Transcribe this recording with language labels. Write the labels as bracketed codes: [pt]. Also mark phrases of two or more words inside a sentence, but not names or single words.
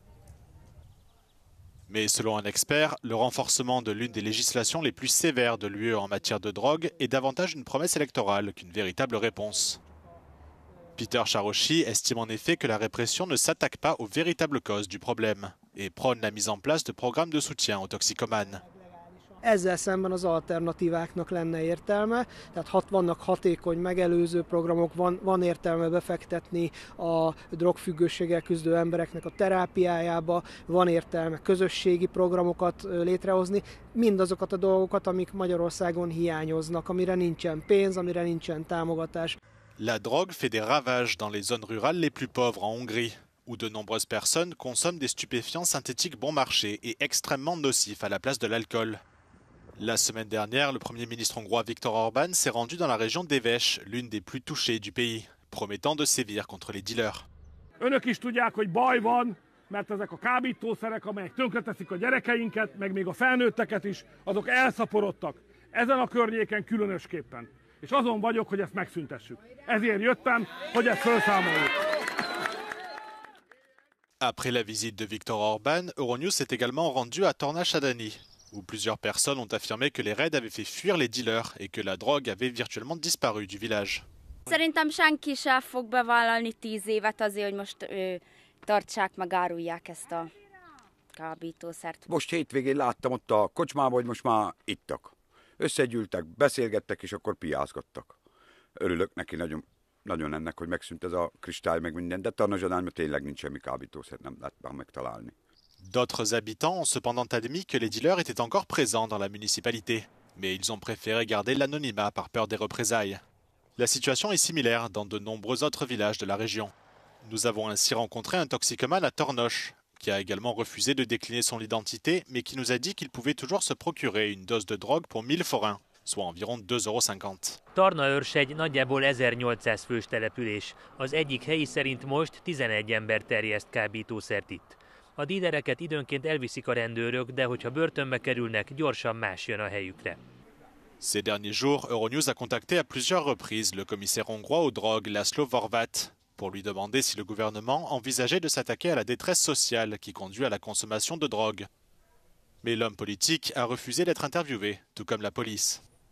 [fr] Mais selon un expert, le renforcement de l'une des législations les plus sévères de l'UE en matière de drogue est davantage une promesse électorale qu'une véritable réponse. Peter Charochi estime en effet que la répression ne s'attaque pas aux véritables causes du problème et prône la mise en place de programmes de soutien aux toxicomanes. [hu] Ezzel szemben az alternatíváknak lenne értelme, tehát vannak hatékony megelőző programok, van értelme befektetni a drogfüggőséggel küzdő embereknek a terápiájába, van értelme közösségi programokat létrehozni, mindazokat a dolgokat, amik Magyarországon hiányoznak, amire nincsen pénz, amire nincsen támogatás. [fr] La drogue fait des ravages dans les zones rurales les plus pauvres en Hongrie. où de nombreuses personnes consomment des stupéfiants synthétiques bon marché et extrêmement nocifs à la place de l'alcool. La semaine dernière, le Premier ministre hongrois Viktor Orbán s'est rendu dans la région d'Éves, l'une des plus touchées du pays, promettant de sévir contre les dealers. [hu] Önök is tudják, hogy baj van, mert ezek a kábítószerek, amelyek tönkreteszik a gyerekeinket, meg még a felnőtteket is, azok elszaporodtak. Ezen a környéken különösképpen. És azon vagyok, hogy ezt megszüntessük. Ezért jöttem, hogy ezt felszámoljuk. [fr] Après la visite de Viktor Orbán, Euronews s'est également rendu à Tornașadani, où plusieurs personnes ont affirmé que les raids avaient fait fuir les dealers et que la drogue avait virtuellement disparu du village. [hu] Szerintem senki sem fog bevállalni 10 évet azért, hogy most tartsák, meg árulják ezt a kábítószert. Most hétvégén láttam ott a kocsmában, hogy most már ittak. Összegyűltek, beszélgettek, és akkor piázgattak. Örülök neki nagyon ennek, hogy megszűnt ez a kristály, meg minden, de Tornașadánban tényleg nincs semmi kábítószer, nem lehet már megtalálni. [fr] D'autres habitants ont cependant admis que les dealers étaient encore présents dans la municipalité, mais ils ont préféré garder l'anonymat par peur des représailles. La situation est similaire dans de nombreux autres villages de la région. Nous avons ainsi rencontré un toxicomane à Tornos, qui a également refusé de décliner son identité, mais qui nous a dit qu'il pouvait toujours se procurer une dose de drogue pour 1000 forints, soit environ 2,50 €. [hu] Tornaőrsegy nagyjából 1800 fős település. Az egyik helyi szerint most 11 ember terjeszt kábítószert itt. A dílereket időnként elviszik a rendőrök, de hogyha börtönbe kerülnek, gyorsan más jön a helyükre. [fr] Ces derniers jours, Euronews a contacté à plusieurs reprises le commissaire hongrois aux drogues Laszlo Horváth pour lui demander si le gouvernement envisageait de s'attaquer à la détresse sociale qui conduit à la consommation de drogue. Mais l'homme politique a refusé d'être interviewé, tout comme la police.